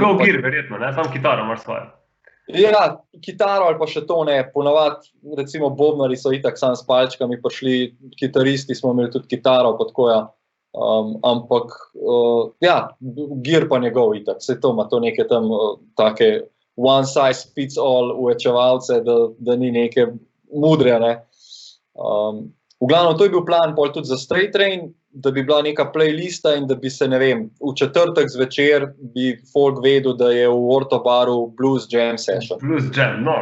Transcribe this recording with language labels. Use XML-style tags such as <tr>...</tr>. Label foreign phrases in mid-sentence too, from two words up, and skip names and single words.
<sl>Nekaj gir, verjetno, ne? Sam kitaro imaš svojo. Ja, kitaro ali pa še to ne, ponavadi, recimo bobnari so itak sam s palčkami prišli, kitaristi smo imeli tudi kitaro, pa tako, ja. Ampak, ja, gir pa njegov itak, vse to ima to neke tam take</sl> <en>one size fits all</en> <sl>uvečevalce, da ni neke mudre, ne. V glavnem, to je bil plan pol tudi za Straight Train, da bi bila neka playlista in da bi se, ne vem, v četrtek zvečer bi folk vedel, da je v Ortobaru Blues Jam Session. Blues Jam, no.</sl>